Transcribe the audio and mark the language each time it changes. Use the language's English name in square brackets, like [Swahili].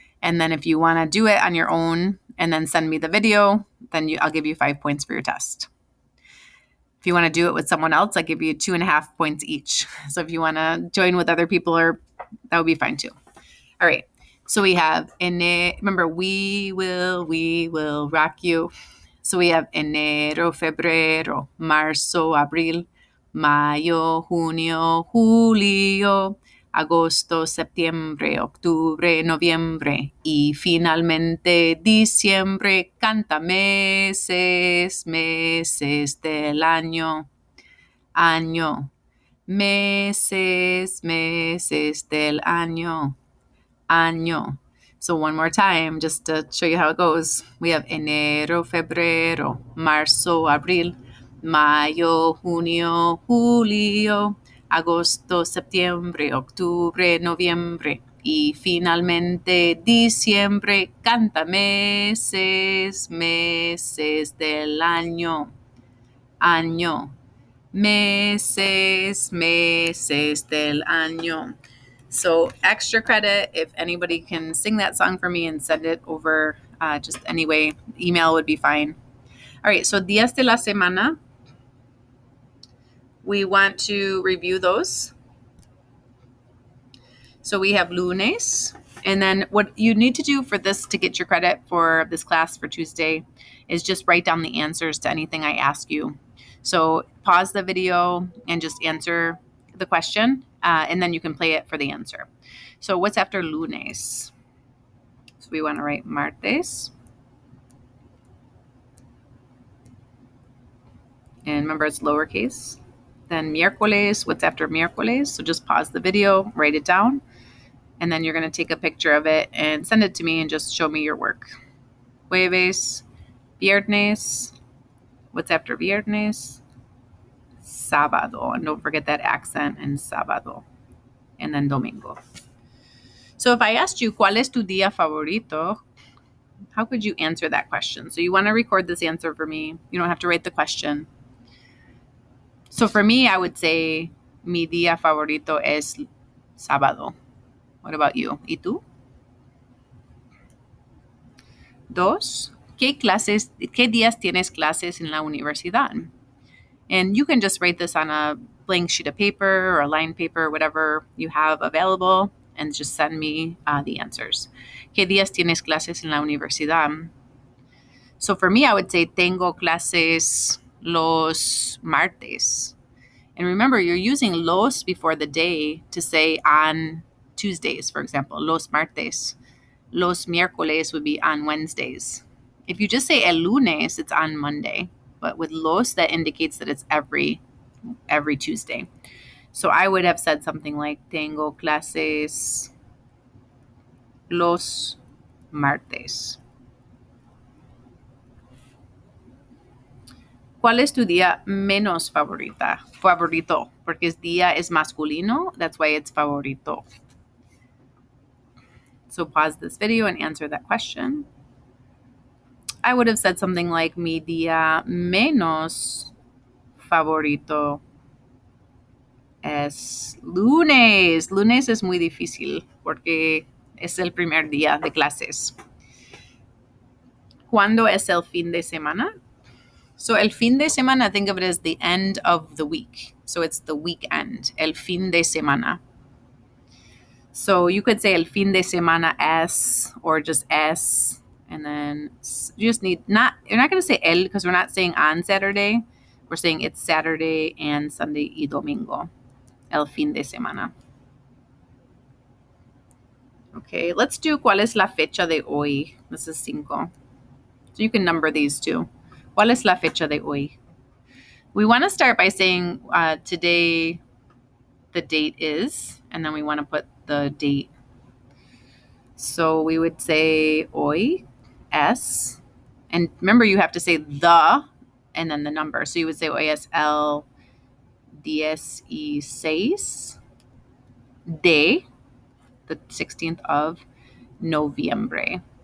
[English] And then if you want to do it on your own and then send me the video, then I'll give you 5 points for your test. If you want to do it with someone else, I'll give you 2.5 points each. So if you want to join with other people, that would be fine too. All right. So we have, remember, we will rock you. So we have [Spanish] enero, febrero, marzo, abril, mayo, junio, julio, agosto, septiembre, octubre, noviembre y finalmente diciembre. Canta meses, meses del año, año, meses, meses del año. Año. [English] So one more time, just to show you how it goes. We have [Spanish] enero, febrero, marzo, abril, mayo, junio, julio, agosto, septiembre, octubre, noviembre y finalmente diciembre. Canta meses, meses del año, año, meses, meses del año. [English] So extra credit if anybody can sing that song for me and send it over just anyway. Email would be fine. All right, so días de la semana. We want to review those. So we have lunes. And then what you need to do for this to get your credit for this class for Tuesday is just write down the answers to anything I ask you. So pause the video and just answer the question, and then you can play it for the answer. So what's after lunes? So we want to write martes. And remember, it's lowercase. Then miércoles, what's after miércoles? So just pause the video, write it down, and then you're going to take a picture of it and send it to me and just show me your work. [Spanish] Jueves, viernes, [English] what's after [Spanish] viernes? [English] Sábado, and don't forget that accent in sábado, and then domingo. So if I asked you, [Spanish] ¿cuál es tu día favorito? [English] How could you answer that question? So you want to record this answer for me. You don't have to write the question. So for me, I would say, [Spanish] mi día favorito es sábado. [English] What about you? [Spanish] ¿Y tú? 2. ¿Qué días tienes clases en la universidad? [English] And you can just write this on a blank sheet of paper or a line paper, whatever you have available, and just send me the answers. [Spanish] ¿Qué días tienes clases en la universidad? [English] So for me, I would say [Spanish] tengo clases los martes. [English] And remember, you're using los before the day to say on Tuesdays, for example, los martes. Los miércoles would be on Wednesdays. If you just say el lunes, it's on Monday. But with los, that indicates that it's every Tuesday. So I would have said something like, [Spanish] tengo clases los martes. ¿Cuál es tu día menos favorito? Porque día es masculino. [English] That's why it's favorito. So pause this video and answer that question. I would have said something like, [Spanish] mi día menos favorito es lunes. Lunes es muy difícil porque es el primer día de clases. ¿Cuándo es el fin de semana? [English] So el fin de semana, think of it as the end of the week. So it's the weekend, el fin de semana. So you could say [Spanish] el fin de semana es, [English] or just es, and then you just need you're not going to say el because we're not saying on Saturday. We're saying it's Saturday and Sunday [Spanish] y domingo, el fin de semana. [English] Okay, let's do [Spanish] ¿cuál es la fecha de hoy? [English] This is 5. So you can number these too. [Spanish] ¿Cuál es la fecha de hoy? [English] We want to start by saying today the date is, and then we want to put the date. So we would say [Spanish] hoy es, [English] and remember you have to say the and then the number. So you would say [Spanish] hoy es el 16 de, [English] the 16th of noviembre.